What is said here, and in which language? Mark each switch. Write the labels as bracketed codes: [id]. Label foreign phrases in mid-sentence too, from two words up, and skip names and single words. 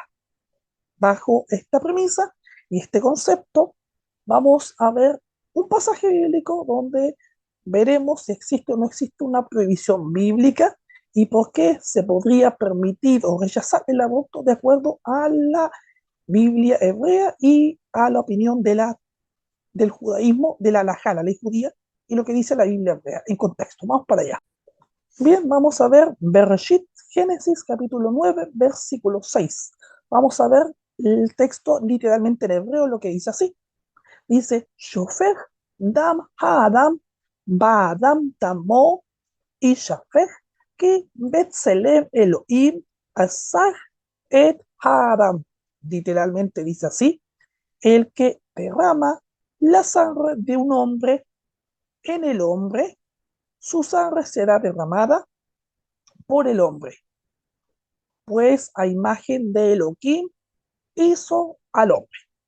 [es] Bajo esta premisa y este concepto, vamos a ver un pasaje bíblico donde veremos si existe o no existe una prohibición bíblica y por qué se podría permitir o rechazar el aborto de acuerdo a la Biblia hebrea y a la opinión del judaísmo, de la halajá, la ley judía, y lo que dice la Biblia hebrea en contexto. Vamos para allá. Bien, vamos a ver Bereshit, Génesis capítulo 9, versículo 6. Vamos a ver el texto literalmente en hebreo, lo que dice así. Dice, [he] שפך דם האדם באדם דמו ישפך כי בצלם אלהים עשה את האדם. [es] Literalmente dice así, el que derrama la sangre de un hombre en el hombre, su sangre será derramada por el hombre, pues a imagen de Elohim hizo al hombre.